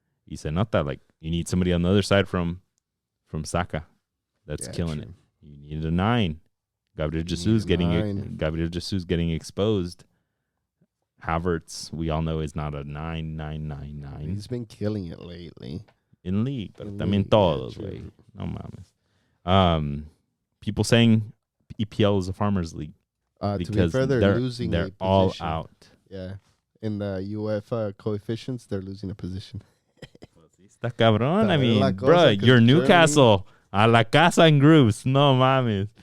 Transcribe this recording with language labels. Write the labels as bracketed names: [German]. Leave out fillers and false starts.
[English] He said, not that, like, you need somebody on the other side from Saka that's killing it. You needed a 9. Gabriel Jesus getting exposed. Havertz, we all know, is not a 9. He's been killing it lately. In league, [Spanish] pero también todos, güey. No mames. [English] People saying EPL is a farmers league. To be fair, they're losing they're all out. Yeah. In the UEFA coefficients, they're losing a position. [Spanish] Está cabrón. [English] I mean, bro, you're Newcastle. [Spanish] A la casa en groups. No mames.